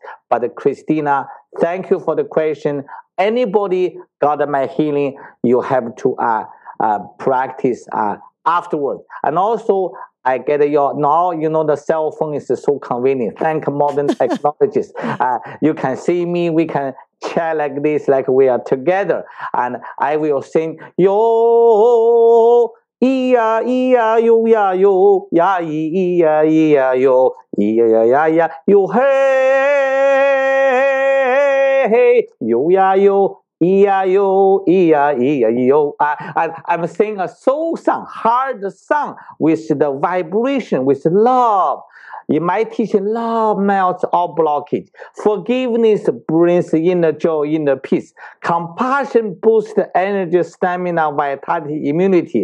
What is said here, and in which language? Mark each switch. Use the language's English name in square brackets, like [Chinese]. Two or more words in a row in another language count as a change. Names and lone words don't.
[English] But Christina, thank you for the question. Anybody got my healing, you have to practice afterwards. And also, I get now the cell phone is so convenient. Thank modern technologies. You can see me, we can chair like this, like we are together, and I will sing yo. Iya iya yo ya yo ya iya iya yo iya ya ya yo hey yo ya yo E-I-O, E-I-E-I-O. I'm singing a soul song, hard song with the vibration, with love. In my teaching, love melts all blockage. Forgiveness brings inner joy, inner peace. Compassion boosts the energy, stamina, vitality, immunity.